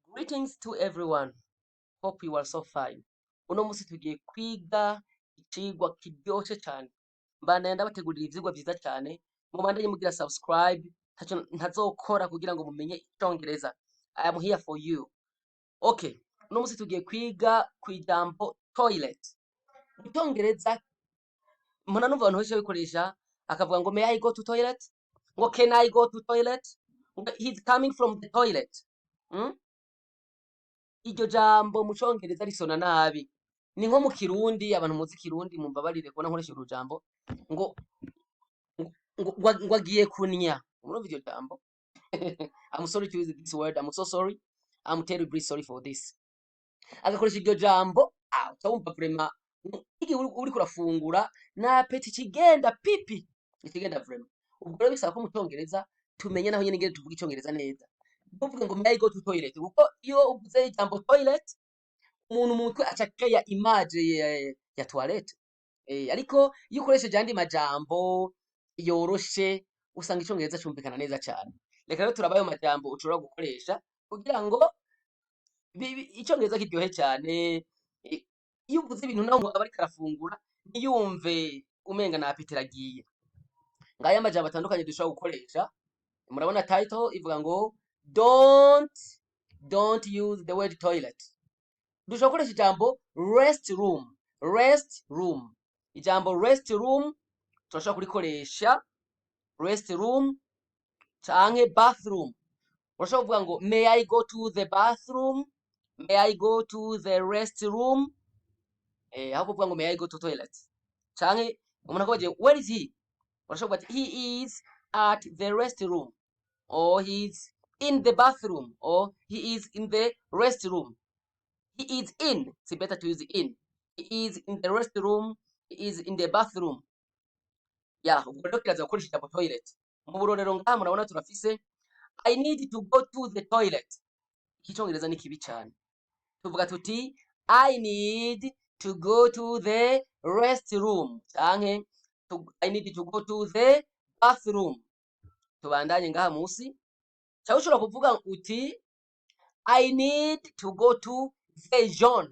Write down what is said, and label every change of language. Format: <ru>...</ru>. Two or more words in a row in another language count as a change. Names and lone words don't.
<en>Greetings to everyone. Hope you are so fine.</en> <rn>Uno musi tugiye kwiga icigwa kiryoshe cyane. Mbana ndabategurira ivyigwa vyiza cyane. Mubandanye mugira subscribe ntazokora kugira ngo mumenye icongereza.</rn> <en>I am here for you. Okay.</en> <rn>Uno musi tugiye kwiga ijambo toilet. Mu Congereza mbona numva abantu benshi bikoresha akavuga ngo</rn> <en>may I go to toilet?</en> <rn>Ngo</rn> <en>can I go to toilet? He's coming from the toilet.</en> <rn>Iryo jambo mu Congereza risona nabi. Ni nko mu Kirundi, abantu muzi Kirundi mumbabarire kubona nkoresha uru jambo ngo ngo agiye kunya. Murumva iryo jambo?</rn> <en>I'm sorry to use this word. I'm so sorry. I'm terribly sorry for this.</en> <rn>Agakoresha iryo jambo, utawumva vraiment igi uri kurafungura na peti kigenda pipi. Ikigenda vraiment. Ubwo rero bisaba ko mu Congereza tumenye naho nyene ngere tuvuga icongereza neza. Uvuga ngo</rn> <en>may I go to toilet</en> <rn>kuko iyo uvuze ijambo toilet umuntu mutwe acakaya image ya toilet ariko iyo ukoresheje andi majambo yoroshe usanga icongereza cyumvikana neza cyane. Reka rero turabayo majambo ushobora gukoresha kugira ngo icongereza kiryohe cyane. Iyo uvuze ibintu naho abari karafungura niyumve umenga na apetite agiye. Ngaya majambo atandukanye dushobora gukoresha. Murabona title ivuga ngo</rn> <en>don't use the word toilet.</en> <rn>Dushobora gukoresha ijambo</rn> <en>rest room.</en> <rn>Ijambo</rn> <en>rest room</en> <rn>turashobora kurikoresha</rn> <en>rest room</en> <rn>canke bathroom. Urashobora kuvuga ngo</rn> <en>may I go to the bathroom? May I go to the rest room?</en> <rn>Aho kuvuga ngo</rn> <en>may I go to toilet.</en> <rn>Canke umuntu akabaje</rn> <en>where is he?</en> <rn>Urashobora kuvuga</rn> <en>he is at the rest room, or he's in the bathroom, or he is in the restroom. He is in. It's better to use in. He is in the restroom. He is in the bathroom. Yeah,</en> <rn>ubwo rero kiraza gukoresha ijambo toilet. Mu burorero ngaha murabona turafise</rn> <en>I need to go to the toilet.</en> <rn>Icongereza ni kibi cyane. Tuvuga tuti</rn> <en>I need to go to the restroom. Canke I need to go to the bathroom.</en> <rn>Tubandanye ngaha musi. Cyangwa ushobora kuvuga uti</rn> <en>I need to go to the John.</en>